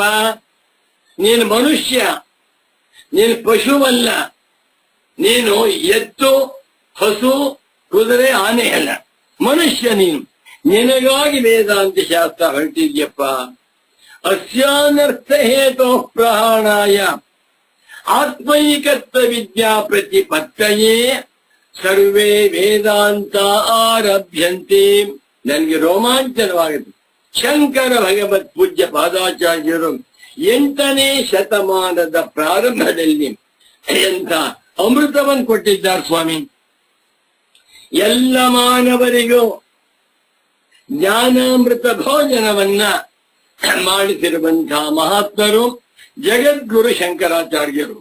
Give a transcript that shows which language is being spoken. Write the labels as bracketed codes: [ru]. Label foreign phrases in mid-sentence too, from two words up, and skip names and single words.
[kn] ನೀನು ಮನುಷ್ಯ, ನೀನು ಪಶುವಲ್ಲ, ನೀನು ಎತ್ತು ಹಸು ಕುದುರೆ ಆನೆ ಅಲ್ಲ, ಮನುಷ್ಯ ನೀನು. ನಿನಗಾಗಿ ವೇದಾಂತ ಶಾಸ್ತ್ರ ಹೊರಟಿದ್ಯಪ್ಪ. [sa] ಅಸ್ಯಾನರ್ಥ ಹೇತೋ ಪ್ರಹಾಣಾಯ ಆತ್ಮೈಕತ್ವ ವಿದ್ಯಾ ಪ್ರತಿಪತ್ತಯೇ ಸರ್ವೇ ವೇದಾಂತ ಆರಭ್ಯಂತೆ. [kn] ನನಗೆ ರೋಮಾಂಚನವಾಗುತ್ತೆ. ಶಂಕರ ಭಗವತ್ ಪೂಜ್ಯ ಪಾದಾಚಾರ್ಯರು 8ನೇ ಶತಮಾನದ ಪ್ರಾರಂಭದಲ್ಲಿ ಎಂತ ಅಮೃತವನ್ನು ಕೊಟ್ಟಿದ್ದಾರೆ ಸ್ವಾಮಿ. ಎಲ್ಲ ಮಾನವರಿಗೂ ಜ್ಞಾನಾಮೃತ ಭೋಜನವನ್ನ ಮಾಡಿಸಿರುವಂತಹ ಮಹಾತ್ಮರು ಜಗದ್ಗುರು ಶಂಕರಾಚಾರ್ಯರು.